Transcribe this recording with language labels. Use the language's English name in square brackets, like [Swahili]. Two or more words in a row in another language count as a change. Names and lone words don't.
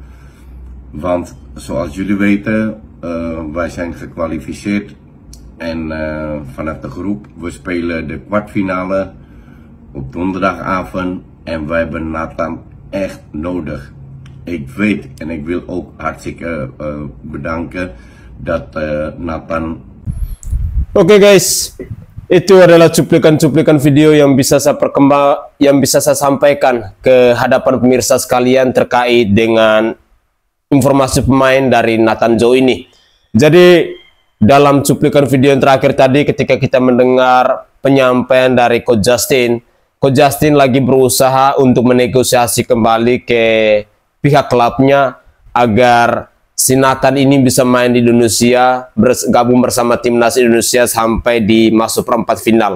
[Dutch] Want zoals jullie weten, wij zijn gekwalificeerd en vanaf de groep, we spelen de kwartfinale op donderdagavond en wij hebben Nathan echt nodig. Ik weet en ik wil ook hartstikke bedanken dat Nathan. [Indonesian] Oke guys, itu adalah cuplikan-cuplikan video yang bisa saya sampaikan ke hadapan pemirsa sekalian terkait dengan informasi pemain dari Nathan Joe ini. Jadi dalam cuplikan video yang terakhir tadi, ketika kita mendengar penyampaian dari Coach Justin lagi berusaha untuk menegosiasi kembali ke pihak klubnya agar si Nathan ini bisa main di Indonesia, bergabung bersama timnas Indonesia sampai di masuk perempat final.